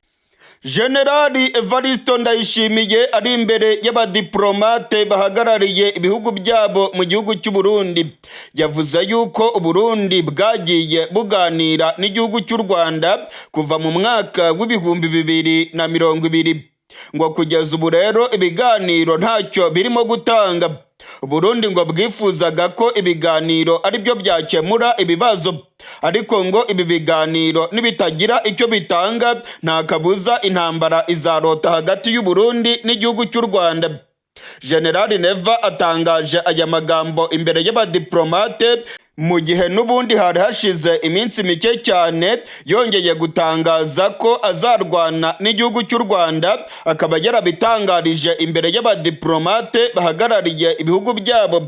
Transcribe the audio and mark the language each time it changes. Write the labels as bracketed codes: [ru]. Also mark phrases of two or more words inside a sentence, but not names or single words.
[rw] Generali Evaristo Ndayishimiye ari imbere y'abadiplomate bahagarariye ibihugu byabo mu gihugu cy'u Burundi. Yavuze yuko u Burundi bwagiye buganira n'igihugu cy'u Rwanda kuva mu mwaka w'ibihumbi 2020. Ngo kugeza ubu rero ibiganiro ntacyo birimo gutanga. Burundi ngo bwifuzaga ko ibiganiro ari byo byakemura ibibazo, ariko ngo ibi biganiro nibitagira icyo bitanga nta kabuza intambara izarota hagati y'u Burundi n'igihugu cy'u Rwanda. Generali Neva atangaje aya magambo imbere y'abadiplomate mu gihe n'ubundi hari hashize iminsi mike cyane yongeye gutangaza ko azarwana n'igihugu cy'u Rwanda, akaba yarabitangarije imbere y'abadiplomate bahagarariye ibihugu byabo.